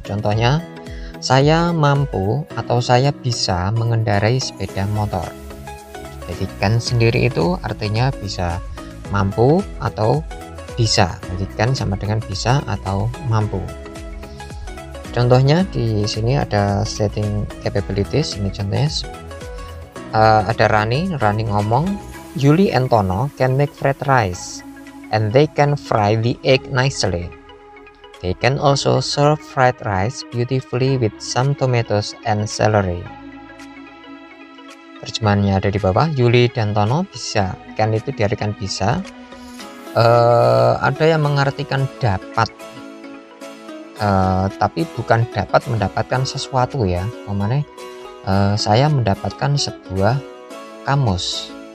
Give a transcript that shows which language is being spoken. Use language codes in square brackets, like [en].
[id] Contohnya, saya mampu atau saya bisa mengendarai sepeda motor. Jadi can sendiri itu artinya bisa, mampu atau bisa. Jadi can sama dengan bisa atau mampu. Contohnya di sini ada stating capabilities. Ini contohnya ada Rani ngomong, [en] Yuli and Tono can make fried rice, and they can fry the egg nicely. They can also serve fried rice beautifully with some tomatoes and celery. [id] Terjemahannya ada di bawah. Yuli dan Tono bisa, can itu diartikan bisa. Ada yang mengartikan dapat, tapi bukan dapat mendapatkan sesuatu ya. Memang saya mendapatkan sebuah kamus.